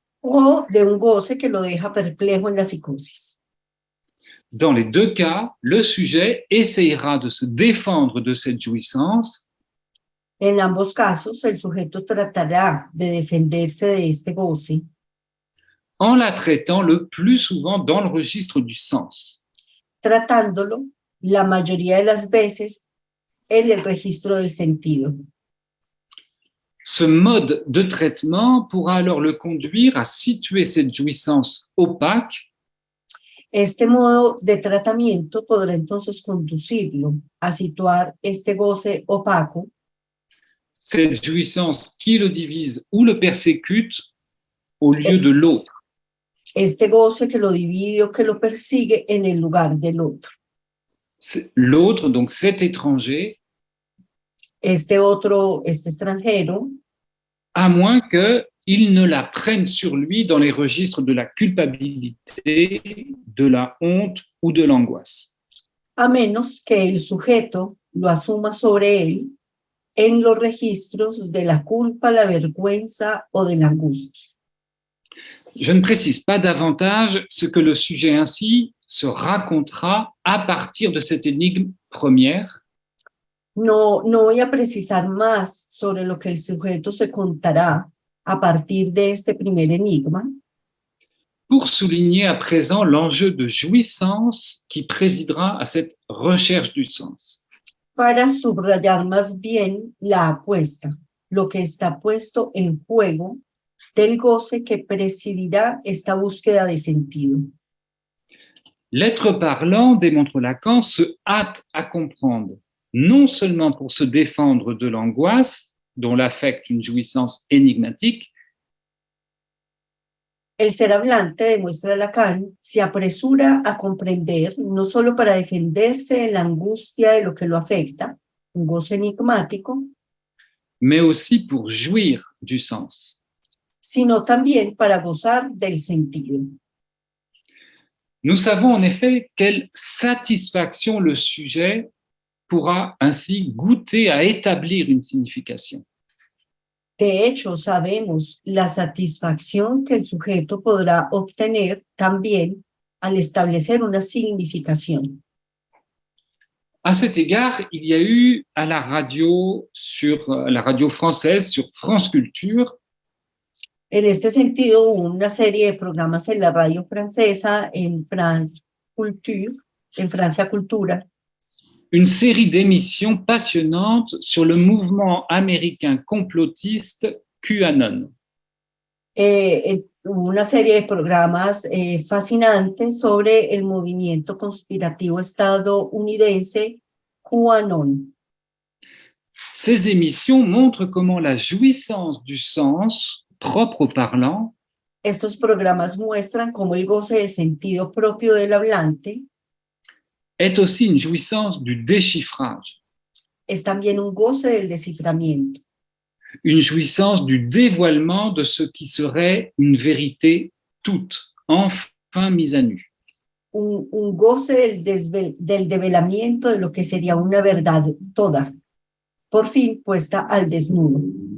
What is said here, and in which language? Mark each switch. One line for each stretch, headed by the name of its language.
Spanish: o de un goce que lo deja perplejo en la psicosis.
French: Dans les deux cas, le sujet essayera de se défendre de cette jouissance
Spanish: En ambos casos, el sujeto tratará de defenderse de este goce
French: en la traitant le plus souvent dans le registre du sens.
Spanish: tratándolo la mayoría de las veces en el registro del sentido.
French: Ce mode de traitement pourra alors le conduire à situer cette jouissance opaque
Spanish: Este modo de tratamiento podrá entonces conducirlo a situar este goce opaco,
French: cette jouissance qui le divise ou le persécute au lieu de l'autre.
Spanish: este goce que lo divide o que lo persigue en el lugar del otro.
French: L'autre, donc cet étranger,
Spanish: Este otro, este extranjero,
French: à moins qu'il ne la prenne sur lui dans les registres de la culpabilité, de la honte ou de l'angoisse.
Spanish: a menos que el sujeto lo asuma sobre él en los registros de la culpa, la vergüenza o de la angustia.
French: Je ne précise pas davantage ce que le sujet ainsi se racontera à partir de cette énigme première,
Spanish: No voy a precisar más sobre lo que el sujeto se contará a partir de este primer enigma,
French: pour souligner à présent l'enjeu de jouissance qui présidera à cette recherche du sens.
Spanish: Para subrayar más bien la apuesta, lo que está puesto en juego del goce que presidirá esta búsqueda de sentido.
French: L'être parlant, démontre Lacan, se hâte à comprendre, non seulement pour se défendre de l'angoisse, dont l'affecte une jouissance énigmatique,
Spanish: El ser hablante, demuestra Lacan, se apresura a comprender no solo para defenderse de la angustia de lo que lo afecta, un goce enigmático,
French: mais aussi pour jouir du sens.
Spanish: sino también para gozar del sentido.
French: Nous savons en effet quelle satisfaction le sujet pourra ainsi goûter à établir une signification.
Spanish: De hecho, sabemos la satisfacción que el sujeto podrá obtener también al establecer una significación.
French: À cet égard, il y a eu à la radio française, sur France Culture,
Spanish: En este sentido, hubo una serie de programas en la radio francesa, en France Culture, en Francia Cultura,
French: une série d'émissions passionnantes sur le mouvement américain complotiste QAnon.
Spanish: Hubo una serie de programas fascinantes sobre el movimiento conspirativo estadounidense QAnon.
French: Ces émissions montrent comment la jouissance du sens propre au parlant
Spanish: Estos programas muestran cómo el goce del sentido propio del hablante
French: est aussi une jouissance du déchiffrage,
Spanish: es también un goce del desciframiento,
French: une jouissance du dévoilement de ce qui serait une vérité toute, enfin mise à nu.
Spanish: un goce del develamiento de lo que sería una verdad toda, por fin puesta al desnudo.